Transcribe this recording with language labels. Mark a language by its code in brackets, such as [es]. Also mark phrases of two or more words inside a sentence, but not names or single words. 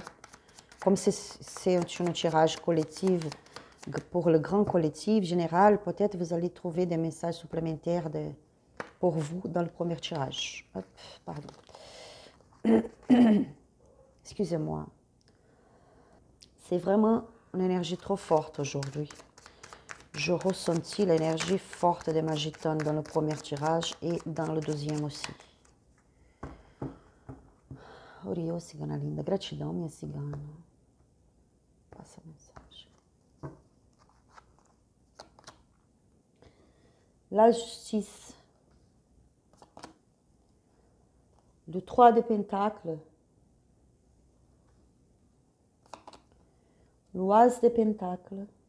[fr] Comme c'est un tirage collectif, pour le grand collectif général, peut-être vous allez trouver des messages supplémentaires pour vous dans le premier tirage. Hop, pardon. Excusez-moi. C'est vraiment une énergie trop forte aujourd'hui. Je ressentis l'énergie forte de ma gitane dans le premier tirage et dans le deuxième aussi. [pt] Oriô, cigana linda. Gratidão, minha cigana. Passa a mensagem. [fr] La justice. Le 3 de Pentacles. L'As de Pentacles.